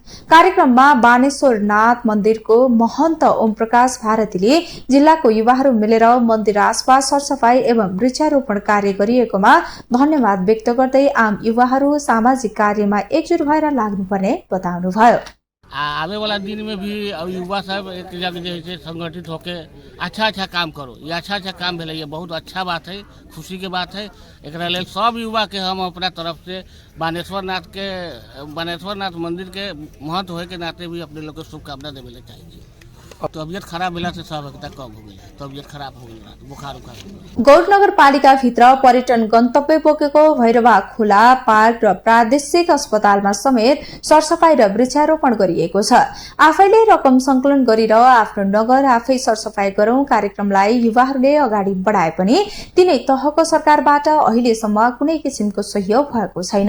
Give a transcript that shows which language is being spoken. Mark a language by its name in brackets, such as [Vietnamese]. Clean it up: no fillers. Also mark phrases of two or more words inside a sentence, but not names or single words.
[Nepali] कार्यक्रममा बानेश्वरनाथ मन्दिरको महन्त ओम प्रकाश भारतीले जिल्लाको युवाहरू मिलेर मन्दिर आसपास सरसफाई एवं वृक्षारोपण कार्य गरिएकोमा धन्यवाद व्यक्त गर्दै आम युवाहरू सामाजिक कार्यमा एकजुट भएर लाग्नुपर्ने बताउनुभयो। [Hindi] आने वाला दिन में भी युवा सब एक जगह जैसे संगठित होकर अच्छा काम करो। ये अच्छा काम भेल, ये बहुत अच्छा बात है, खुशी के बात है। एक सब युवा के हम अपना तरफ से बानेश्वरनाथ मंदिर के महंत होए के नाते भी अपने लोग को शुभकामना देवे चाहिए। तबियत खराब भेला से सहभागिता कम हो गई, तबियत खराब हो गई, बुखार उखार। [Nepali] गौर नगरपालिकाभित्र पर्यटन गन्तव्य बोकेको भैरवा खोला पार्क र प्रादेशिक अस्पतालमा समेत सरसफाई र वृक्षारोपण गरिएको छ। आफैले रकम संकलन गरेर आफ्नो नगर आफै सरसफाई गरौं कार्यक्रमलाई युवाहरूले अगाडि बढाए पनि तिनै तहको सरकारबाट अहिलेसम्म कुनै किसिमको सहयोग भएको छैन।